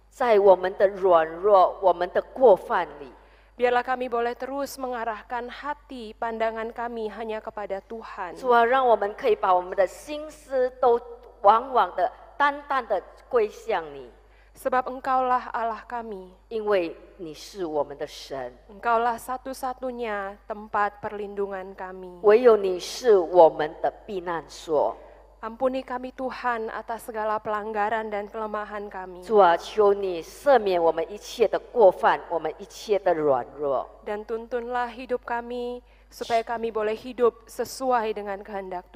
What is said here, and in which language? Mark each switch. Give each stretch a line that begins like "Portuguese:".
Chinese: 在我们的软弱、我们的过犯里，
Indonesian: biarlah kami boleh terus mengarahkan hati pandangan kami hanya kepada Tuhan.
Chinese: 主啊，让我们可以把我们的心思都往往的、单单的归向你，
Indonesian: Sebab Engkaulah Allah kami,
Chinese: 因为你是我们的神，
Indonesian: Engkaulah satu-satunya tempat perlindungan kami.
Chinese: 唯有你是我们的避难所。
Indonesian: Ampuni kami Tuhan atas segala pelanggaran dan kelemahan kami.
Chinese: 主啊，求你赦免我们一切的过犯，我们一切的软弱。
Indonesian: Dan tuntunlah hidup kami supaya kami boleh hidup sesuai dengan kehendak